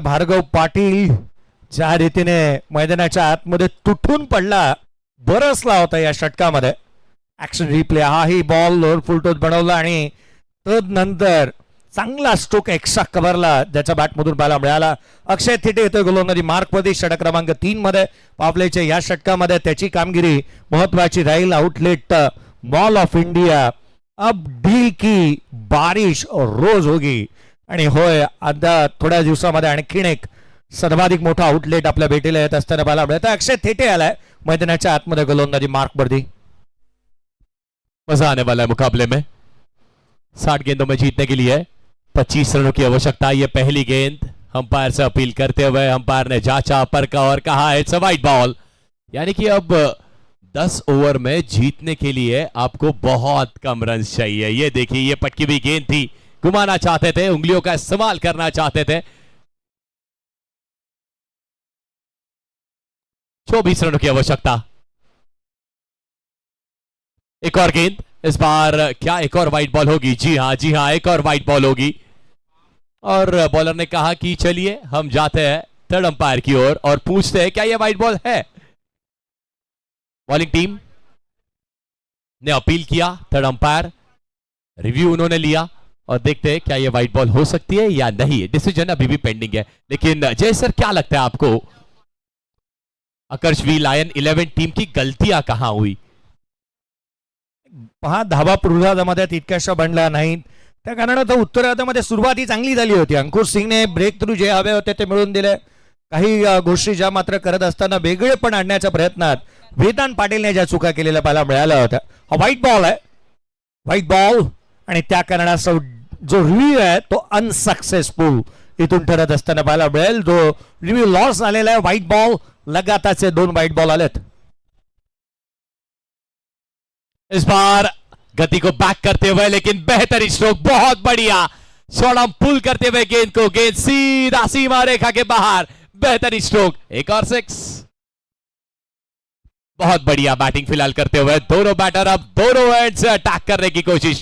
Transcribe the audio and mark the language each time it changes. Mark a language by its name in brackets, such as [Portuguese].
[Marathi] भार्गव पाटील ज्या रीतीने मैदानाच्या आतमध्ये तुटून पडला, बरसला होता या षटकामध्ये. ऍक्शन रिप्ले, हाही बॉल लोअर फुलटोस बनवला आणि तदनंतर चांगला स्ट्रोक एक्स्ट्रा कव्हरला ज्याच्या बॅटमधून पाहायला मिळाला. अक्षय थिटे येतोय गोलंदाजी मार्कमध्ये षटक क्रमांक 3 मध्ये. पावलेच्या या षटकामध्ये त्याची कामगिरी महत्वाची राहील. [Hindi] आउटलेट बॉल ऑफ इंडिया, अब डील की बारिश रोज होगी. [Marathi] आणि होय, आता थोड्या दिवसामध्ये आणखीन एक सर्वाधिक मोठा आउटलेट आपल्या भेटीला येत असताना पाहायला मिळत. अक्षय थिटे आलाय मैदानाच्या आतमध्ये गोलंदाजी मार्कवरती. [Hindi] मजा आने वाला है मुकाबले में। 60 गेंदों में जीतने के लिए 25 रनों की आवश्यकता। ये पहली गेंद अंपायर से अपील करते हुए अंपायर ने जांचा, परखा और कहा [English] It's a wide ball. [Hindi] यानी कि अब 10 ओवर में जीतने के लिए आपको बहुत कम रन चाहिए। ये देखिए, ये पटकी हुई गेंद थी, घुमाना चाहते थे, उंगलियों का इस्तेमाल करना चाहते थे। 24 रनों की आवश्यकता। एक और गेंद, इस बार क्या एक और वाइड बॉल होगी? जी हां, एक और वाइड बॉल होगी। और बॉलर ने कहा कि चलिए हम जाते हैं थर्ड अंपायर की ओर और पूछते हैं क्या यह वाइड बॉल है। बॉलिंग टीम ने अपील किया, थर्ड अंपायर रिव्यू उन्होंने लिया और देखते हैं क्या यह वाइड बॉल हो सकती है या नहीं। डिसीजन अभी भी पेंडिंग है। लेकिन जय सर, क्या लगता है आपको, आकर्ष वी लायन 11 टीम की गलतियां कहां हुई? [Marathi] हा धावा पूर्वार्धामध्ये तितक्याशा बनला नाही, त्या कारणात उत्तरार्धामध्ये सुरुवाती चांगली झाली होती. अंकुश सिंगने ब्रेक थ्रू जे हवे होते ते मिळवून दिले. काही गोष्टी ज्या मात्र करत असताना वेगळेपण आणण्याच्या प्रयत्नात वेदांत पाटीलने ज्या चुका केलेल्या पाहायला मिळाल्या होत्या. हा व्हाईट बॉल आहे, व्हाईट बॉल. आणि त्या कारणास्तव जो रिव्ह्यू आहे तो अनसक्सेसफुल इथून ठरत असताना पाहायला मिळेल. जो रिव्ह्यू लॉस झालेला आहे, व्हाईट बॉल. लगातारचे 2 व्हाईट बॉल आलेत. [Hindi] इस बार गति को बैक करते हुए, लेकिन बेहतर स्ट्रोक, बहुत बढ़िया शॉर्ट पुल करते हुए गेंद को, गेंद सीधा सीमा रेखा के बाहर, बेहतर स्ट्रोक, एक और 6। बहुत बढ़िया बैटिंग फिलहाल करते हुए दोनों बैटर अब दोनों एंड से अटैक करने की कोशिश।